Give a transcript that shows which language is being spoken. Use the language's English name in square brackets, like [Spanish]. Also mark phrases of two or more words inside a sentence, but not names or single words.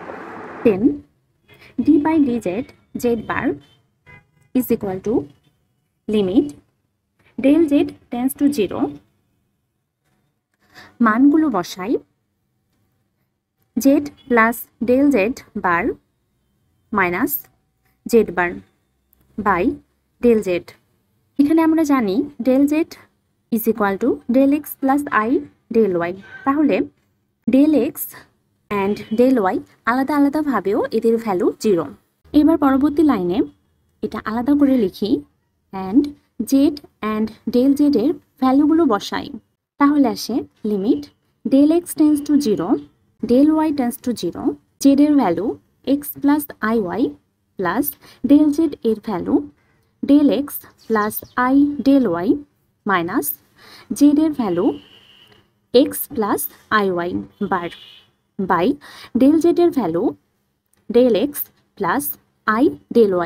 [English] then d by d z z bar is equal to limit del z tends to 0, [Bangla] মানগুলো বসাই [English] z plus del z bar minus z bar by del z. [Bangla] এখানে আমরা জানি [English] del z is equal to del x plus I del y, তাহলে del x and del y [Bangla] আলাদা আলাদাভাবেও এদের ভ্যালু 0। এবার পরবর্তী লাইনে এটা আলাদা করে লিখি [English] and z and del z [Bangla] এর ভ্যালুগুলো বসাই, তাহলে [English] আসে limit del x tends to 0 del y tends to 0, z এর value x plus i y plus del z এর value del x plus i del y minus z এর value x plus i y bar by del z এর value del x plus i del y।